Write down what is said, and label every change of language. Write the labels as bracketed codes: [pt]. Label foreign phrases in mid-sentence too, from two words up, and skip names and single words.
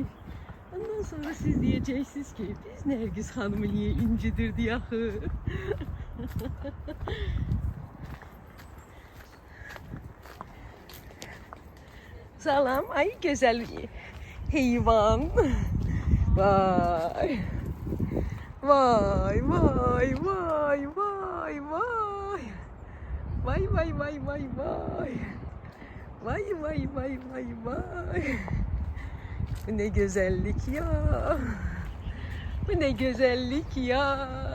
[az] Ondan sonra siz diyeceksiniz ki, biz Nərgiz xanımı niye incidirdi axı? Salam, ay güzel heyvan. Vay. Vay vay vay vay vay. Vay vay vay vay vay. Vay vay vay vay vay. [tr] Bu ne güzellik ya. Bu ne güzellik ya.